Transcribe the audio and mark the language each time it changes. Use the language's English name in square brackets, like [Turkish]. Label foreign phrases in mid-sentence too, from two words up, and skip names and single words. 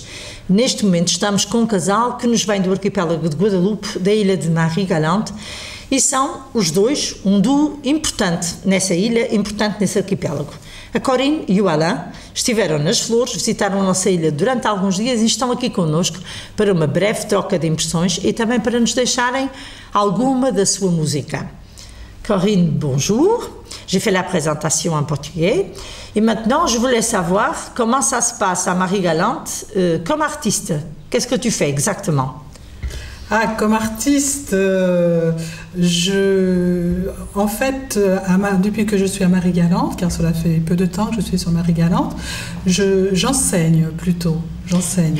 [Portuguese] Neste momento estamos com um casal que nos vem do arquipélago de Guadalupe, da ilha de Marie-Galante, e são os dois um duo importante nessa ilha, importante nesse arquipélago. A Corinne e o Alain estiveram nas Flores, visitaram a nossa ilha durante alguns dias e estão aqui connosco para uma breve troca de impressões e também para nos deixarem alguma da sua música. [French] Corinne, bonjour. J'ai fait la présentation en portugais et maintenant je voulais savoir comment ça se passe à Marie-Galante comme artiste. Qu'est-ce que tu fais exactement? Ah, comme artiste, en fait, depuis que je suis à Marie-Galante, car cela fait peu de temps que je suis sur Marie-Galante, j'enseigne plutôt, j'enseigne.